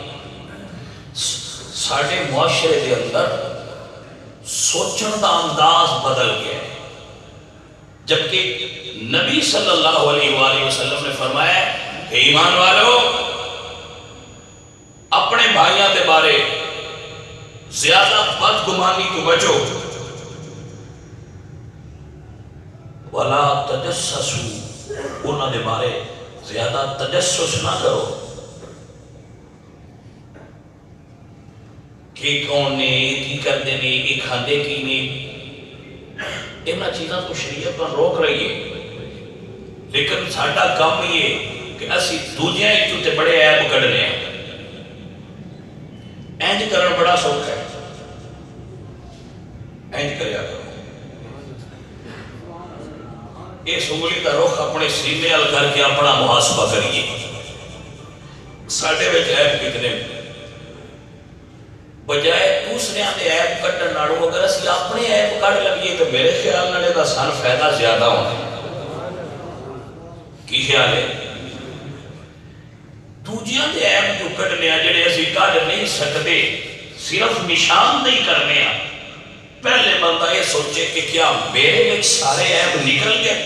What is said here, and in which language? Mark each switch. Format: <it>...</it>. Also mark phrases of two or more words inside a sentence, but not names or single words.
<pa>ساڑھے معاشرے دے اندر سوچن دا انداز بدل گیا ہے جبکہ نبی</pa> <ar>صلی اللہ علیہ وآلہ وسلم</ar> <pa>نے فرمایا کہ ایمان والو اپنے بھائیاں دے بارے زیادہ بدگمانی تو بچو.</pa> <ar>وَلَا تَجَسَّسُوا،</ar> <pa>انہاں دے بارے زیادہ تجسس نہ کرو کہ کون نے کی کر دینے ایک کھاندے کی نے. انہاں چیزاں تو شریعت پر روک رہی ہے، لیکن ساڈا کام یہ کہ اسی دوجیاں تے بڑے عیب کڈنے ہیں. اینج کرن بڑا سوکھ ہے، اینج کریا کرو. اس انگلی کا رخ اپنے سینے ال کر کے اپنا محاسبہ کریے. ساڈے وچ عیب کتنے بجائے دوسرے دے عیب کڈن نالوں اگر اسی اپنے عیب کڈ لگیے تو میرے خیال نال دا سن فائدہ زیادہ ہونا. کی خیال ہے؟ دوجیاں دے عیب جو کڈنے آ جڑے اسی کڈ نہیں سکتے، صرف نشاندہی کرنے آ. پہلے بندہ یہ سوچے کہ کیا میرے وچ سارے عیب نکل گئے؟</pa>